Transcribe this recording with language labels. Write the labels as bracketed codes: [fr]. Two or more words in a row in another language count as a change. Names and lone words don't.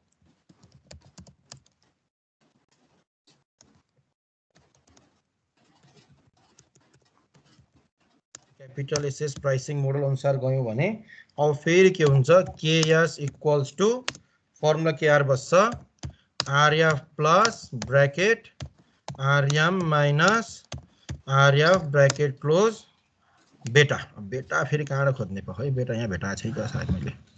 [en] capital assets pricing model [ne] अनुसार गयौं भने अब फेरि के हुन्छ [en] ks equals to formula [ne] के आर बस्छ [en] rf plus bracket rm minus rf bracket close beta beta [ne] फेरि कहाँबाट खोज्ने पो है बेटा यहाँ भेटाएको छैन त सायद मैले